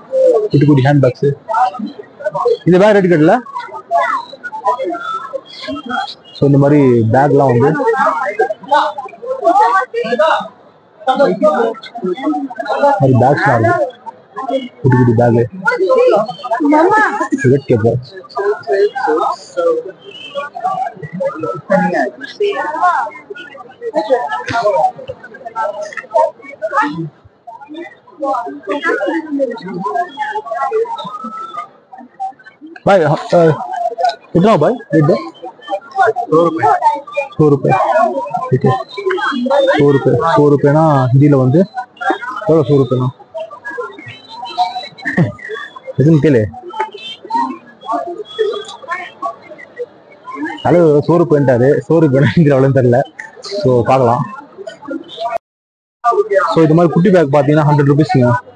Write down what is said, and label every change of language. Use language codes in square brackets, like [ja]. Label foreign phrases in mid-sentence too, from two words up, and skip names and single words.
[ta] குட்டி குட்டி [en] hand bags. [ta] இந்த [en] bag rate [ta] கட்டல. ஸோ இந்த மாதிரி பேக்லாம் வந்து பேக்ஸ்லாம் இருக்கு. குட்டி குட்டி [en] bag red cap. [hi] भाई कितना भाई रेट? 100 रुपये. ठीक है, 100 रुपये ना हिंदी लो [ta] வந்து எவ்வளோ [hi] 100 रुपये [ta] எதுன்னு கேளு. ஹலோ [hi] 100 रुपये 100 रुपये [ta] அவ்வளோன்னு தெரியல. ஸோ பார்க்கலாம். ஸோ இது மாதிரி குட்டி பேக் பார்த்தீங்கன்னா 100 rupeesங்க.